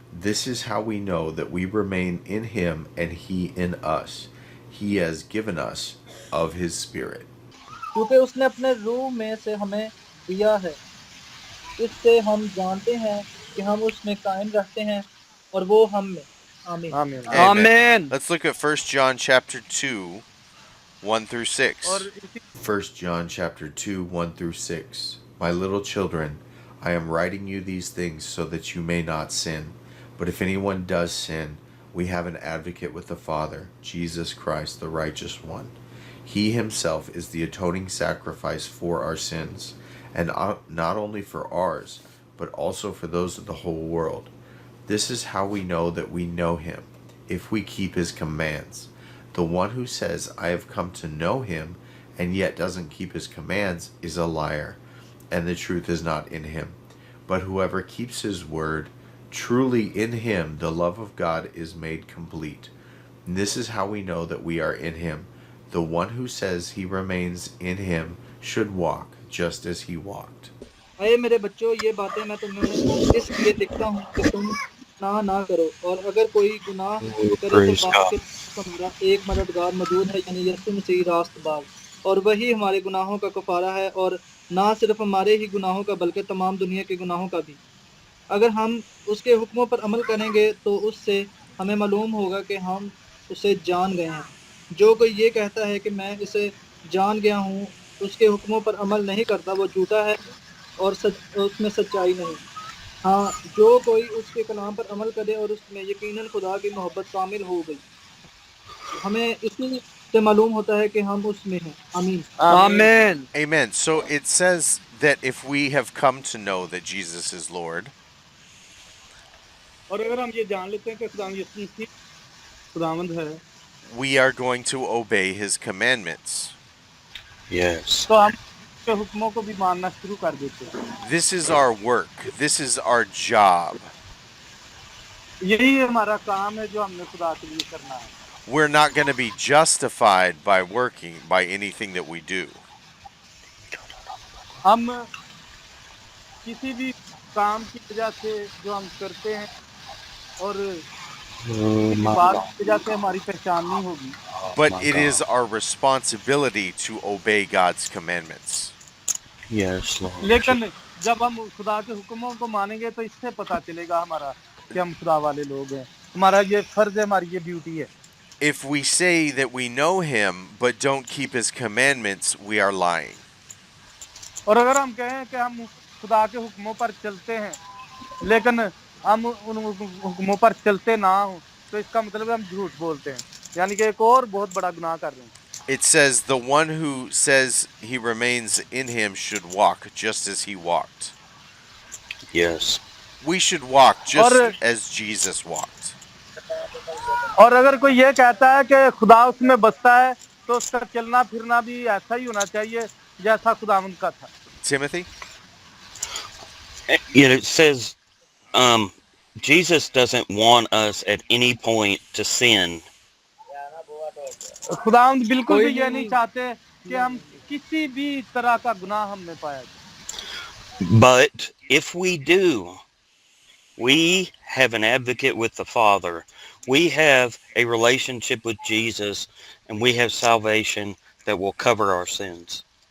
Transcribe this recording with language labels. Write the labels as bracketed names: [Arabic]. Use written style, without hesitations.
[English] This is how we know that we remain in him and he in us. He has given us of his Spirit. [Hindi] क्योंकि उसने अपने रूह में से हमें दिया है, इससे हम जानते हैं कि हम उसमें कायम रहते हैं और वो हम में। आमीन। आमीन। आमीन। [English] Let's look at 1 John chapter 2, 1 through 6. [Hindi] और इसी [English] 1 John chapter 2, 1 through 6. My little children, I am writing you these things so that you may not sin. But if anyone does sin, we have an advocate with the Father, Jesus Christ, the righteous one. He himself is the atoning sacrifice for our sins, and not only for ours, but also for those of the whole world. This is how we know that we know him, if we keep his commands. The one who says, I have come to know him, and yet doesn't keep his commands, is a liar, and the truth is not in him. But whoever keeps his word, truly in him the love of God is made complete. And this is how we know that we are in him. The one who says he remains in him should walk just as he walked. [Hindi] अये मेरे बच्चों, ये बातें मैं तुम्हें इसलिए लिखता हूँ कि तुम गुनाह ना करो, और अगर कोई गुनाह करे तो [English] Praise [Hindi] बाप के हमारा एक मददगार मौजूद है, यानी यीशु मसीह रास्तबाज, और वही हमारे गुनाहों का कफारा है, और ना सिर्फ हमारे ही गुनाहों का बल्कि तमाम दुनिया के गुनाहों का भी। अगर हम उसके हुक्मों पर अमल करेंगे तो उससे हमें मालूम होगा कि हम उसे जान गए हैं। जो कोई ये कहता है कि मैं इसे जान गया हूँ, उसके हुक्मों पर अमल नहीं करता, वो झूठा है और उसमें सच्चाई नहीं। हाँ, जो कोई उसके कलाम पर अमल करे और उसमें यकीनन खुदा की मोहब्बत शामिल हो गई, हमें इसी से मालूम होता है कि हम उसमें हैं। आमीन। आमीन। [English] Amen. So it says that if we have come to know that Jesus is Lord, [Hindi] और अगर हम ये जान लेते हैं कि खुदा यीशु मसीह खुदावंद है, [English] we are going to obey his commandments. Yes. [Hindi] तो हम उसके हुक्मों को भी मानना शुरू कर देते हैं। [English] This is our work. This is our job. [Hindi] यही हमारा काम है जो हमने खुदा के लिए करना है। [English] We're not going to be justified by working by anything that we do. [Hindi] हम किसी भी काम की वजह से जो हम करते हैं और किसी बात की वजह से हमारी पहचान नहीं होगी, [English] But it is our responsibility to obey God's commandments. Yes, Lord. [Hindi] लेकिन जब हम खुदा के हुक्मों को मानेंगे तो इससे पता चलेगा हमारा कि हम खुदा वाले लोग हैं। हमारा ये फर्ज है, हमारी ये ड्यूटी है। [English] If we say that we know him but don't keep his commandments, we are lying. [Hindi] और अगर हम कहें कि हम खुदा के हुक्मों पर चलते हैं लेकिन हम उन हुक्मों पर चलते ना हो तो इसका मतलब है हम झूठ बोलते हैं यानी कि एक और बहुत बड़ा गुनाह कर रहे हैं [English] It says, the one who says he remains in him should walk just as he walked. Yes. We should walk just [Hindi] और [English] as Jesus walked. [Hindi] और अगर कोई ये कहता है कि खुदा उसमें बसता है तो उसका चलना फिरना भी ऐसा ही होना चाहिए जैसा खुदावंद का था [English] Timothy? You know, it says Jesus doesn't want us at any point to sin. [Hindi] खुदावंद बिल्कुल कोई भी ये नहीं- नहीं चाहते कि हम किसी भी तरह का गुनाह हम में पाया जाए [English] But if we do, we have an advocate with the Father. We have a relationship with Jesus, and we have salvation that will cover our sins.